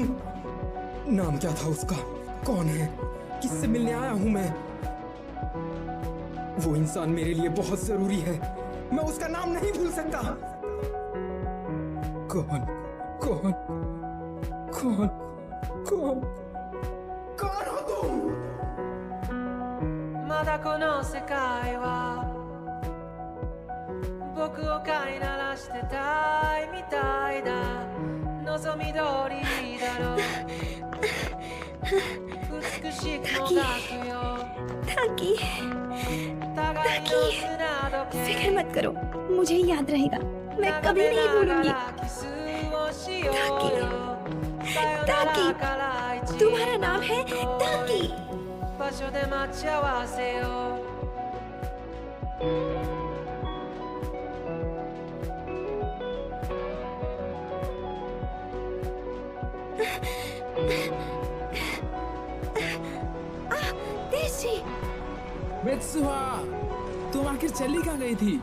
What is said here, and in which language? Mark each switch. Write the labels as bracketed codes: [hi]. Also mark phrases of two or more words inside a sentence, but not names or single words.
[hi] नाम क्या था उसका? कौन है? किससे मिलने आया हूँ मैं? वो इंसान मेरे लिए बहुत जरूरी है। मैं उसका नाम नहीं भूल सकता। कौन कौन कौन कौन कौन हो तुम? [ja] まだこの世界は僕を飼いならしてたいみたいだ望み通りだろう美しくもがくよ [hi] ताकि फिक्र मत करो, मुझे याद रहेगा, मैं कभी नहीं भूलूंगी। ताकि तुम्हारा नाम है ताकि। [ja] 場所で待ち合わせよ [hi] देशी मित्सुहा, तुम आखिर चली कहाँ गई थी?